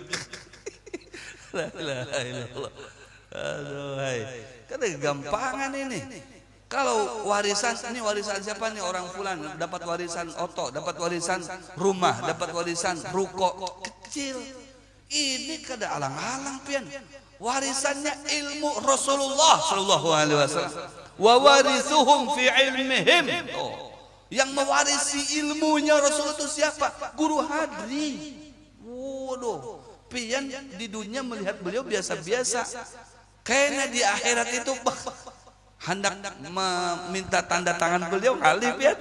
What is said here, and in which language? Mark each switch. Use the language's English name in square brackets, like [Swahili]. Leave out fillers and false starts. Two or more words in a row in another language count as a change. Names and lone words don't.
[Arabic] La ilaha illallah. [Indonesian] Aduh, hai. Kan gampangan ini. Kalau warisan, ini warisan siapa nih? Orang fulan dapat warisan oto, dapat warisan rumah, dapat warisan ruko kecil. [Banjar] Ini kada alang-alang pian. [Indonesian] Warisannya ilmu Rasulullah [Arabic] sallallahu alaihi wasallam. Wa warithuhum fi ilmihim. [Indonesian] Yang mewarisi ilmunya Rasul itu siapa? Guru Hadri. Waduh, pian di dunia melihat beliau biasa-biasa. Kayaknya di akhirat itu hendak meminta tanda tangan beliau kali pian.